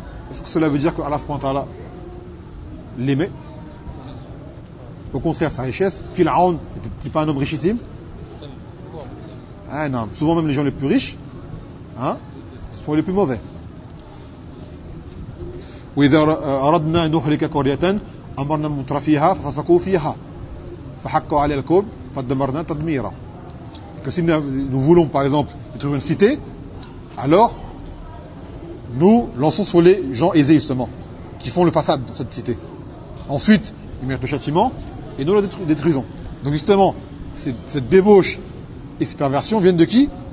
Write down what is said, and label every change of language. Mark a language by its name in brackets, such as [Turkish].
[French] Est-ce que cela veut dire que Allah subhanahu wa ta'ala l'aimait? Au contraire, sa richesse. Pharaon n'était-il pas un homme richissime? Ah non, souvent même les gens les plus riches, hein, sont les plus mauvais. [Arabic] وإذا أردنا أن نهلك قرية أمرنا مترفيها ففسقوا فيها فحقوا على الكوب فدمرنا تدميرا. [French] Que si nous voulons par exemple détruire une cité, alors nous lançons sur les gens aisés justement, qui font le façade de cette cité. Ensuite, ils méritent le châtiment et nous la détruisons. Donc justement, cette débauche et ces perversions viennent de qui?